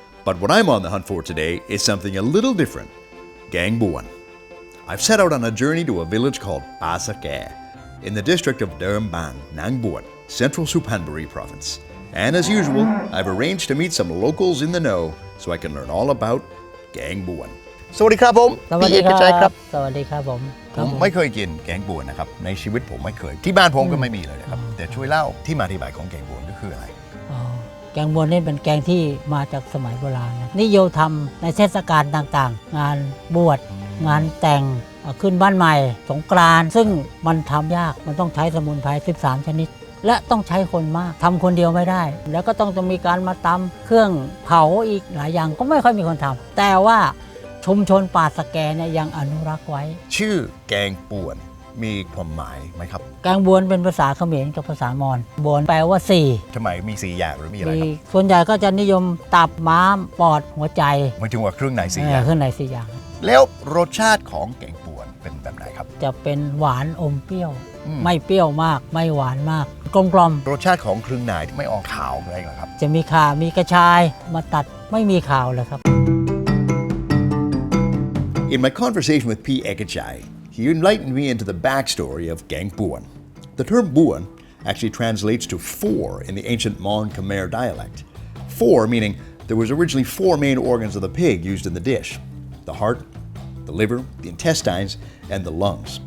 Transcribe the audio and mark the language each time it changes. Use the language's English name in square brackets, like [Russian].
[English] But what I'm on the hunt for today is something a little different, Gaeng Buan. I've set out on a journey to a village called Pasake, in the district of Dermbang, Nang Buan, central Suphanburi province. And as usual, I've arranged to meet some locals in the know so I can learn all about Gaeng Buan. [Thai] สวัสดีครับผมพี่เอกชัยครับ สวัสดีครับผม ไม่เคยกินแกงบวนนะครับในชีวิตผมไม่เคยที่บ้านผมก็ไม่มีเลยนะครับแต่ช่วยเล่าที่มาที่ไปของแกงบวนก็คืออะไร แกงบวนนี่เป็นแกงที่มาจากสมัยโบราณนิยมทำในเทศกาลต่างๆงานบวชงานแต่งขึ้นบ้านใหม่สงกรานต์ซึ่งมันทำยากมันต้องใช้สมุนไพร13ชนิดและต้องใช้คนมากทำคนเดียวไม่ได้แล้วก็ต้องจะมีการมาตำเครื่องเผาอีกหลายอย่างก็ไม่ค่อยมีคนทำแต่ว่าชุมชนป่าสแกเนี่ยยังอนุรักษ์ไว้ ชื่อแกงป่วน มีความหมายไหมครับ แกงบวนเป็นภาษาเขมรกับภาษามอญบวนแปลว่า4 ทำไมมี4อย่างหรือมีอะไรครับ ส่วนใหญ่ก็จะนิยมตับม้ามปอดหัวใจ หมายถึงว่าเครื่องใน4อย่าง เครื่องใน4อย่าง แล้วรสชาติของแกงบวนเป็นแบบไหนครับ จะเป็นหวานอมเปรี้ยวไม่เปรี้ยวมากไม่หวานมากกลม รสชาติของเครื่องในที่ไม่ออกขาวอะไรหรอครับ จะมีข่ามีกระชายมาตัดไม่มีข่าวเลยครับ [English] In my conversation with P. Ekachai, he enlightened me into the backstory of Gaeng Buan. The term Buan actually translates to 4 in the ancient Mon Khmer dialect. 4 meaning there was originally 4 main organs of the pig used in the dish: the heart, the liver, the intestines, and the lungs.